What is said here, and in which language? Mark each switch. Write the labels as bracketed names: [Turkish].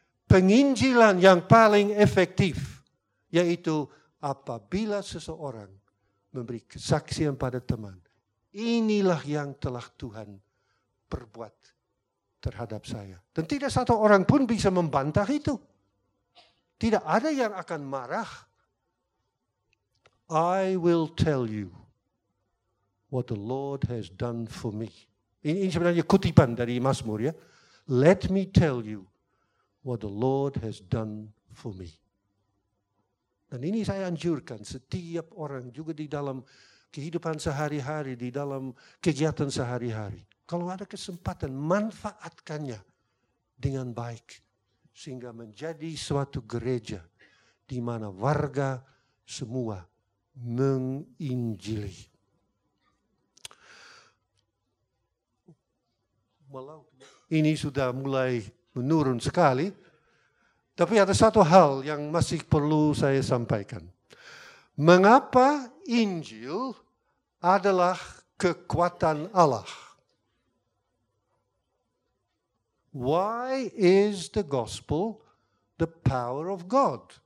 [Indonesian] Penginjilan yang paling efektif yaitu apabila seseorang memberi kesaksian pada teman, inilah yang telah Tuhan perbuat terhadap saya. Dan tidak satu orang pun bisa membantah itu. Tidak ada yang akan marah. [English] I will tell you what the Lord has done for me. [Indonesian] Ini sebenarnya kutipan dari Mazmur ya. [English] Let me tell you what the Lord has done for me. [Indonesian] Dan ini saya anjurkan setiap orang juga di dalam kehidupan sehari-hari, di dalam kegiatan sehari-hari. Kalau ada kesempatan, manfaatkannya dengan baik. Sehingga menjadi suatu gereja di mana warga semua menginjili. Ini sudah mulai menurun sekali. Tapi ada satu hal yang masih perlu saya sampaikan. Mengapa Injil adalah kekuatan Allah? [English] Why is the gospel the power of God?